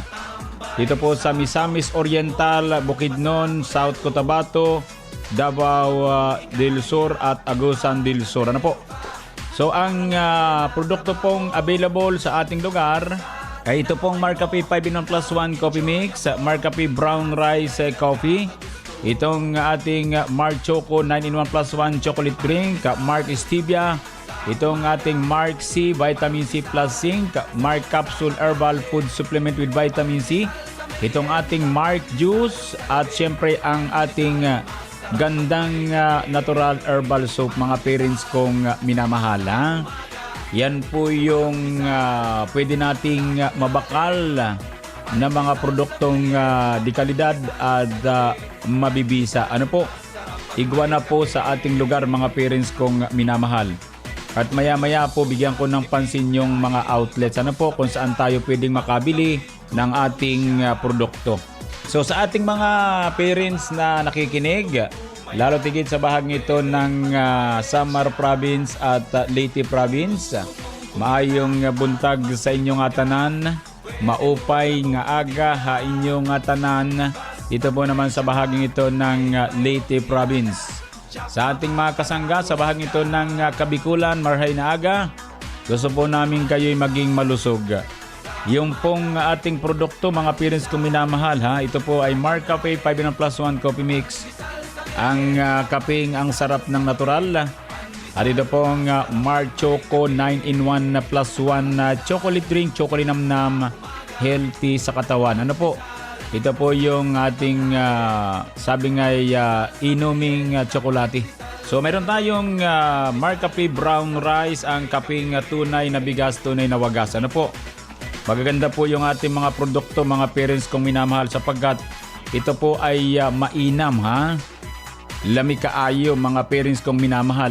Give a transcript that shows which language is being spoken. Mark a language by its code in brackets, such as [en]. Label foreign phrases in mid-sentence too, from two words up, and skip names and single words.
[tl] Dito po sa Misamis Oriental, Bukidnon, South Cotabato, Davao del Sur at Agusan del Sur. Ano po? So ang produkto pong available sa ating lugar ay ito pong Marcafe 5-in-1+1 Coffee Mix, Marcafe Brown Rice Coffee, itong ating Mark Choco 9-in-1+1 Chocolate Drink, Mark Stevia, itong ating Mark C Vitamin C Plus Zinc, Mark Capsule Herbal Food Supplement with Vitamin C, itong ating Mark Juice, at syempre ang ating gandang [en] natural herbal soap, [tl] mga parents kong minamahal. Yan po yung pwede nating mabakal na mga produktong di kalidad at mabibisa. Ano po? Igwa na po sa ating lugar, mga parents kong minamahal. At maya-maya po bigyan ko ng pansin yung mga outlets. Ano po? Kung saan tayo pwedeng makabili ng ating produkto. So sa ating mga parents na nakikinig, lalo tigit sa bahagi ito ng Samar Province at Leyte Province, [ceb] maayong buntag sa inyong tanan, [war] maupay nga aga ha inyong tanan. [tl] Ito po naman sa bahaging ito ng Leyte Province. Sa ating mga kasangga sa bahaging ito ng Kabikulan, [bik] marhay na aga, [tl] gusto po namin kayo'y maging malusog. Yung pong ating produkto, mga parents kong minamahal, ito po ay Marcafe 5-in-1+1 Coffee Mix. Ang kapeng ang sarap ng natural. At ito pong Mark Choco 9-in-1+1 chocolate drink, chocolate namnam, healthy sa katawan. Ano po? Ito po yung ating sabi nga'y inuming tsokolate. So mayroon tayong Marcafe Brown Rice, ang kapeng tunay na bigas, tunay na wagas. Ano po? Magaganda po yung ating mga produkto, mga parents kong minamahal, sapagkat ito po ay mainam, [ceb] lami kaayo, [tl] mga parents kong minamahal.